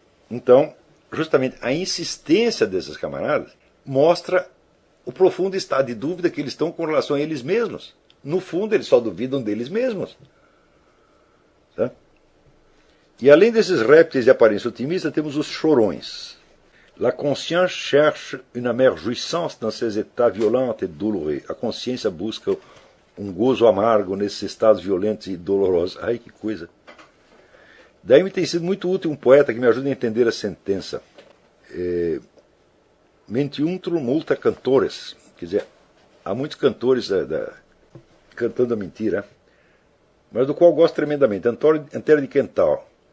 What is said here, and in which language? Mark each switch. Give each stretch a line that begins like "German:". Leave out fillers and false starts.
Portuguese: Então, justamente a insistência desses camaradas mostra o profundo estado de dúvida que eles estão com relação a eles mesmos. No fundo, eles só duvidam deles mesmos. Tá? E além desses répteis de aparência otimista, temos os chorões.
French: La conscience cherche une amère jouissance dans ses états violents et douloureux.
Portuguese: A consciência busca um gozo amargo nesses estados violentos e dolorosos. Ai, que coisa. Daí me tem sido muito útil um poeta que me ajuda a entender a sentença.
Latin: Mentiuntrum multa cantores.
Portuguese: Quer dizer, há muitos cantores cantando a mentira, mas do qual gosto tremendamente. Antero de Quental.